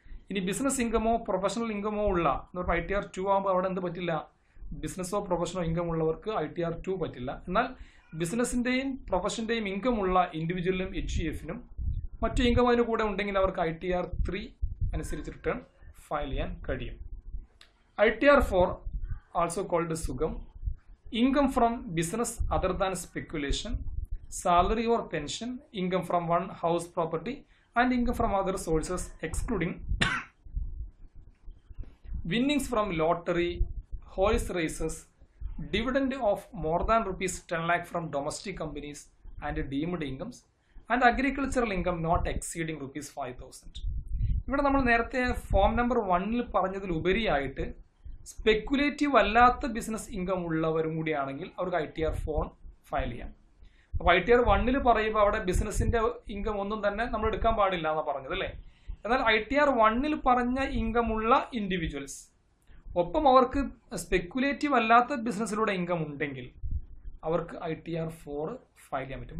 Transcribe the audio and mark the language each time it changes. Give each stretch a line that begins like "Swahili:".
Malayalam: ഇനി business ഇൻകമോ professional ഇൻകമോ ഉള്ള എന്ന് പറഞ്ഞാൽ ITR2 ആകുമ്പോൾ അവിടെ എന്ത് പറ്റില്ല? ബിസിനസ്സോ പ്രൊഫഷനോ ഇൻകം ഉള്ളവർക്ക് ITR2 പറ്റില്ല. എന്നാൽ ബിസിനസിന്റെയും പ്രൊഫഷന്റെയും ഇൻകം ഉള്ള ഇൻഡിവിജ്വലിനും HUFനും മറ്റു ഇൻകം അതിന് കൂടെ ഉണ്ടെങ്കിൽ അവർക്ക് ITR3 അനുസരിച്ച് റിട്ടേൺ ഫയൽ ചെയ്യാൻ കഴിയും.
English: ITR4 also called Sugam, income from business other than speculation, salary or pension, income from one house property and income from other sources excluding winnings from lottery, horse races, dividend of more than rupees 10 lakh from domestic companies and deemed incomes and agricultural income not exceeding rupees 5,000.
Malayalam: ഇവിടെ നമ്മൾ നേരത്തെ form number 1 പറഞ്ഞതിൽ ഉപരിയായിട്ട് speculative അല്ലാത്ത business income ഉള്ളവരും കൂടിയാണെങ്കിൽ അവർക്ക് ITR4 file ചെയ്യാം. അപ്പോൾ ITR1 പറയുമ്പോൾ അവിടെ ബിസിനസിന്റെ ഇൻകം ഒന്നും തന്നെ നമ്മൾ എടുക്കാൻ പാടില്ല എന്നാണ് പറഞ്ഞത്, അല്ലേ? എന്നാൽ ITR1 പറഞ്ഞ ഇൻകം ഉള്ള ഇൻഡിവിജ്വൽസ് ഒപ്പം അവർക്ക് സ്പെക്കുലേറ്റീവ് അല്ലാത്ത ബിസിനസ്സിലൂടെ ഇൻകം ഉണ്ടെങ്കിൽ അവർക്ക് ITR4 ഫയൽ ചെയ്യാൻ പറ്റും.